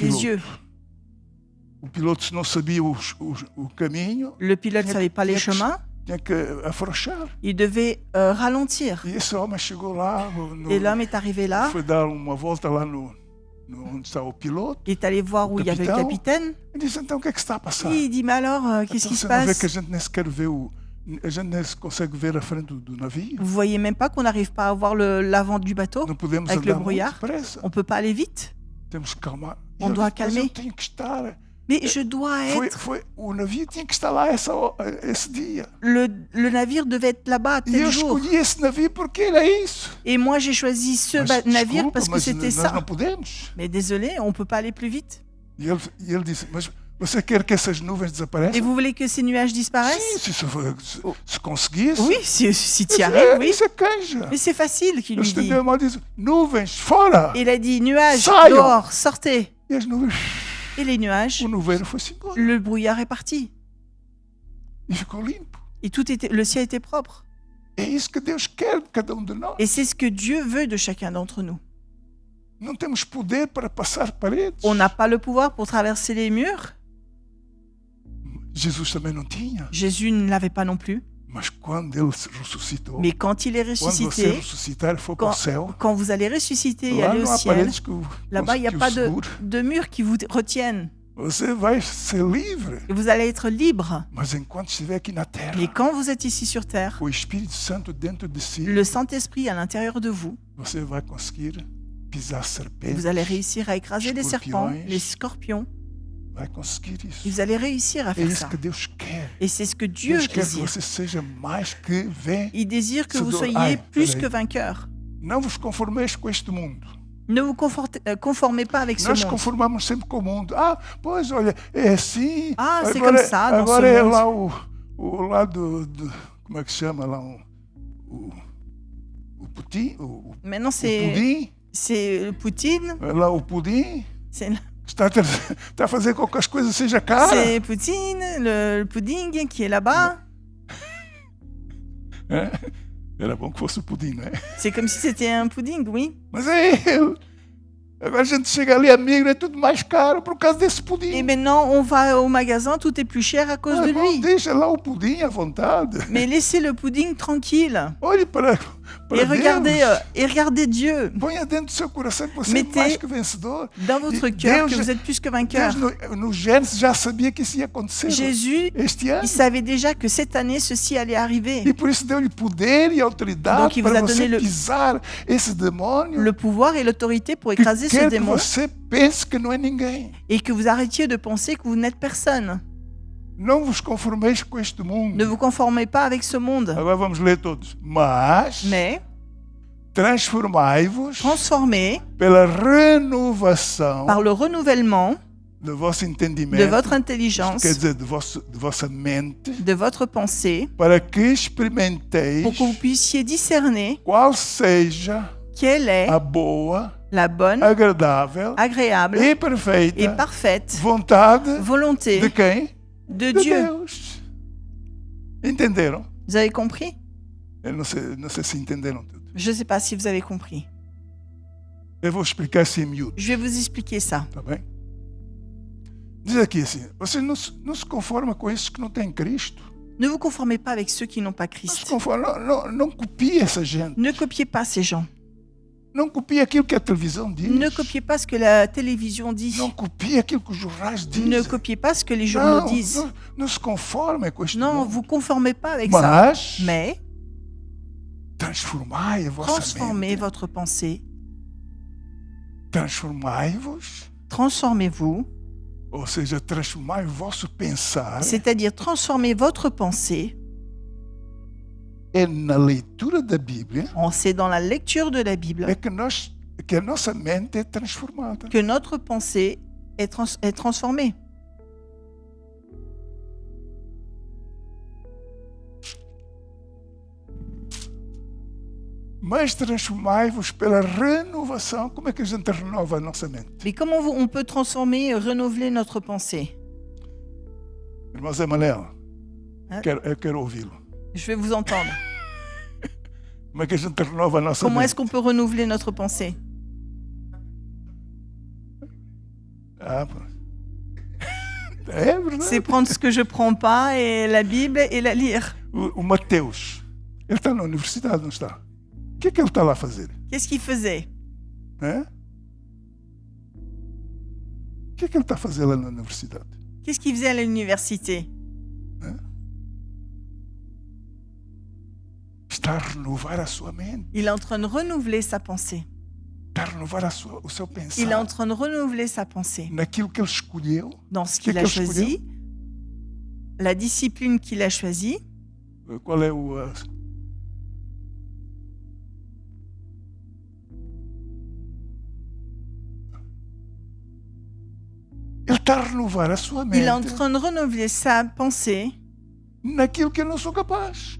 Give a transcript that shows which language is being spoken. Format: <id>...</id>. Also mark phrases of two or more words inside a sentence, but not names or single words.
<fr>pilote. les yeux.</fr> <pt>O piloto, se não sabia o caminho,</pt> <fr>Le pilote ne savait pas les chemins,</fr> <pt>tinha que afrouxar.</pt> <fr>il devait ralentir.</fr> <pt>E esse homem chegou lá,</pt> <fr>Et l'homme est arrivé là,</fr> <pt>foi dar uma volta lá onde está o piloto.</pt> <fr>il est allé voir où il y avait le capitaine.</fr> <pt>E disse, então, o que é que se está a passar?</pt> <fr>Et il dit, mais alors, qu'est-ce</fr> <pt>Então,</pt> <fr>qui se</fr> <pt>você não vê que a</pt> <fr>passe?</fr> <pt>gente nem sequer vê a gente nem se consegue ver a frente do navio.</pt> <fr>Vous voyez même pas qu'on n'arrive pas à voir l'avant du bateau?</fr> <pt>Não podemos</pt> <fr>Avec le</fr> <pt>andar muito</pt> <fr>brouillard,</fr> <pt>depressa.</pt> <fr>on peut pas aller vite.</fr> <pt>Temos que calmar. E</pt> <fr>On</fr> <pt>ele</pt> <fr>doit</fr> <pt>disse, mas</pt> <fr>calmer.</fr> <pt>eu tenho que estar.</pt> <fr>Mais je dois être...</fr> <pt>O navio tinha que estar lá esse dia.</pt> <fr>Le navire devait être là-bas</fr> <pt>E</pt> <fr>tel</fr> <pt>eu</pt> <fr>jour.</fr> <pt>escolhi esse navio porque era isso.</pt> <fr>Et moi, j'ai choisi ce</fr> <pt>Mas,</pt> <fr>navire</fr> <pt>desculpa,</pt> <fr>parce que</fr> <pt>mas</pt> <fr>c'était</fr> <pt>nós</pt> <fr>ça.</fr> <pt>não podemos.</pt> <fr>Mais désolé, on peut pas aller plus vite.</fr> <pt>E ele disse, mas você quer que essas nuvens</pt> <fr>Et</fr> <pt>desapareçam?</pt> <fr>vous voulez que ces nuages</fr> <pt>Sim,</pt> <fr>disparaissent?</fr> <pt>se conseguisse.</pt> <fr>Oui, si tu y arrives, oui.</fr> <pt>Isso é canja.</pt> <fr>Mais c'est facile, qu'il</fr> <pt>Ele</pt> <fr>lui dit.</fr> <pt>estendeu a mão e disse, nuvens, fora.</pt> <fr>Il a dit, nuages,</fr> <pt>Saiam.</pt> <fr>dehors, sortez.</fr> <pt>E as nuvens,</pt> <fr>Et les nuages,</fr> <pt>o nevoeiro foi-se embora.</pt> <fr>le brouillard est parti.</fr> <pt>E ficou limpo.</pt> <fr>Et le ciel était propre.</fr> <pt>É isso que Deus quer de cada de nós.</pt> <fr>Et c'est ce que Dieu veut de chacun d'entre nous.</fr> <pt>Não temos poder para passar paredes.</pt> <fr>On n'a pas le pouvoir pour traverser les murs.</fr> <pt>Jesus também não tinha.</pt> <fr>Jésus ne l'avait pas non plus.</fr> <pt>Mas quando ele se ressuscitou,</pt> <fr>Mais quand il est</fr> <pt>quando você</pt> <fr>ressuscité,</fr> <pt>ressuscitar e for para o céu,</pt> <fr>quand vous allez ressusciter et</fr> <pt>lá</pt> <fr>aller</fr> <pt>não</pt> <fr>au</fr> <pt>há</pt> <fr>ciel,</fr> <pt>paredes que</pt> <fr>là-bas, il n'y a</fr> <pt>o</pt> <fr>pas</fr> <pt>segure.</pt> <fr>de murs qui vous retiennent.</fr> <pt>Você vai ser livre.</pt> <fr>Et vous allez être libre.</fr> <pt>Mas enquanto estiver aqui na terra,</pt> <fr>Mais quand vous êtes ici sur terre,</fr> <pt>com o Espírito Santo dentro de si,</pt> <fr>le Saint-Esprit à l'intérieur de vous,</fr> <pt>você vai conseguir pisar serpentes.</pt> <fr>vous allez réussir à écraser les serpents,</fr> <pt>Escorpiões.</pt> <fr>les scorpions.</fr> <pt>Vai conseguir</pt> <fr>Et</fr> <pt>isso.</pt> <fr>vous allez réussir à</fr> <pt>É</pt> <fr>faire</fr> <pt>isso</pt> <fr>ça.</fr> <pt>que Deus quer.</pt> <fr>Et c'est ce que Dieu</fr> <pt>Deus quer que</pt> <fr>désire.</fr> <pt>você seja mais que vencedor.</pt> <fr>Il désire que vous</fr> <pt>Ai,</pt> <fr>soyez plus</fr> <pt>peraí.</pt> <fr>que vainqueur.</fr> <pt>Não vos conformeis com este mundo.</pt> <fr>Ne vous conformez pas avec ce</fr> <pt>Nós</pt> <fr>monde.</fr> <pt>conformamos sempre com o mundo. Ah, pois, olha, é assim.</pt> <fr>Ah, c'est</fr> <pt>agora,</pt> <fr>comme ça dans</fr> <pt>agora</pt> <fr>ce</fr> <pt>é</pt> <fr>monde.</fr> <pt>lá o lado do... Como é que chama lá? O pudim? O</pt> <fr>Maintenant,</fr> <pt>pudim?</pt> <fr>c'est Poutine.</fr> <pt>É lá o pudim.</pt> <fr>C'est</fr> <pt>Está a fazer com que as coisas sejam caras.</pt> <fr>c'est Poutine, le pudding qui est là-bas.</fr> <pt>É? Era bom que fosse o pudim, não é?</pt> <fr>C'est comme si c'était un pudding, oui.</fr> <pt>Mas é ele. Agora a gente chega ali, amigo, é tudo mais caro por causa desse</pt> <fr>Et</fr> <pt>pudim.</pt> <fr>maintenant, on va au magasin, tout est plus cher à cause de</fr> <pt>Bom,</pt> <fr>lui.</fr> <pt>deixa lá o pudim à vontade.</pt> <fr>Mais laissez le pudding tranquille.</fr> <pt>Olhe para para Deus.</pt> <fr>Et regardez Dieu.</fr> <pt>Ponha dentro do seu coração que você é</pt> <fr>Mettez</fr> <pt>mais que vencedor.</pt> <fr>Dans votre</fr> <pt>E</pt> <fr>cœur</fr> <pt>Deus-</pt> <fr>que vous êtes plus que vainqueur.</fr> <pt>Deus no Gênesis já sabia que isso ia acontecer</pt> <fr>Jésus,</fr> <pt>este ano.</pt> <fr>il savait déjà que cette année, ceci allait arriver.</fr> <pt>E por isso deu-lhe poder e autoridade</pt> <fr>Donc, il vous</fr> <pt>para</pt> <fr>a</fr> <pt>você</pt> <fr>donné le-</fr> <pt>pisar esse demônio</pt> <fr>Le pouvoir et l'autorité pour</fr> <pt>que</pt> <fr>écraser ce</fr> <pt>quer que</pt> <fr>démon</fr> <pt>você pense que não é ninguém.</pt> <fr>et que vous arrêtiez de penser que vous n'êtes personne.</fr> <pt>Não vos conformeis com este mundo.</pt> <fr>Ne vous conformez pas avec ce monde,</fr> <pt>Agora vamos ler todos. Mas</pt> <fr>mais</fr> <pt>transformai-vos</pt> <fr>transformez</fr> <pt>pela renovação</pt> <fr>par le renouvellement</fr> <pt>do vosso entendimento.</pt> <fr>de votre intelligence,</fr> <pt>Quer dizer, de vossa mente,</pt> <fr>de votre pensée,</fr> <pt>para que experimenteis</pt> <fr>pour que vous puissiez discerner</fr> <pt>qual seja</pt> <fr>quelle est</fr> <pt>a boa,</pt> <fr>la bonne,</fr> <pt>agradável</pt> <fr>agréable</fr> <pt>e perfeita</pt> <fr>et parfaite</fr> <pt>vontade</pt> <fr>volonté</fr> <pt>de quem?</pt> <fr>de</fr> <pt>De</pt> <fr>Dieu.</fr> <pt>Deus. Entenderam?</pt> <fr>Vous avez compris?</fr> <pt>Eu não sei se entenderam tudo.</pt> <fr>Je ne sais pas si vous avez compris.</fr> <pt>Eu vou explicar assim em miúdo,</pt> <fr>Je vais vous expliquer ça.</fr> <pt>tá bem? Diz aqui assim, você não se conforma com esses que não têm Cristo.</pt> <fr>Ne vous conformez pas avec ceux qui n'ont pas</fr> <pt>Não se</pt> <fr>Christ.</fr> <pt>conforma, não copie essa gente.</pt> <fr>Ne copiez pas ces gens.</fr> <pt>Não copie aquilo que a televisão diz.</pt> <fr>Ne copiez pas ce que la télévision dit.</fr> <pt>Não copie aquilo que os jornais dizem.</pt> <fr>Ne copiez pas ce que les journaux</fr> <pt>Não,</pt> <fr>disent.</fr> <pt>não se conforme com este</pt> <fr>Non,</fr> <pt>mundo.</pt> <fr>vous conformez pas avec ça.</fr> <pt>Mas</pt> <fr>Mais</fr> <pt>transformai a vossa</pt> <fr>transformez</fr> <pt>mente.</pt> <fr>votre pensée.</fr> <pt>Transformai-vos,</pt> <fr>Transformez-vous.</fr> <pt>ou seja, transformai o vosso pensar</pt> <fr>C'est-à-dire transformez votre pensée.</fr> <pt>é na leitura da Bíblia</pt> <fr>C'est dans la lecture de la Bible</fr> <pt>é que a nossa mente é transformada.</pt> <fr>que notre pensée est transformée.</fr> <pt>Mas transformai-vos pela renovação. Como é que a gente renova a nossa mente?</pt> <fr>Mais comment on peut transformer et renouveler notre pensée?</fr> <pt>Irmão Zé Manel,</pt> <fr>Hein?</fr> <pt>eu quero ouvi-lo.</pt> <fr>Je vais vous entendre.</fr> <pt>Como é que a gente renova a nossa</pt> <fr>Comment est-ce</fr> <pt>mente?</pt> <fr>qu'on peut renouveler notre pensée?</fr> <pt>Ah, pô. É verdade.</pt> <fr>C'est prendre ce que je prends pas et la Bible et la lire.</fr> <pt>O Mateus, ele está na universidade, não está? O que é que ele está lá a fazer?</pt> <fr>Qu'est-ce qu'il faisait?</fr> <pt>Hã? O que é que ele está a fazer lá na universidade?</pt> <fr>Qu'est-ce qu'il faisait à l'université?</fr> <pt>Está a renovar a sua mente.</pt> <fr>Il est en train de renouveler sa pensée.</fr> <pt>Está a renovar o seu pensar.</pt> <fr>Il est en train de renouveler sa pensée</fr> <pt>Naquilo que ele escolheu.</pt> <fr>dans ce</fr> <pt>Que</pt> <fr>qu'il a qu'elle choisi, la discipline qu'il a choisie.</fr> <pt>Qual é o... Ele está a renovar a sua mente</pt> <fr>Il est en train de renouveler sa pensée</fr> <pt>naquilo que eu não sou capaz.</pt>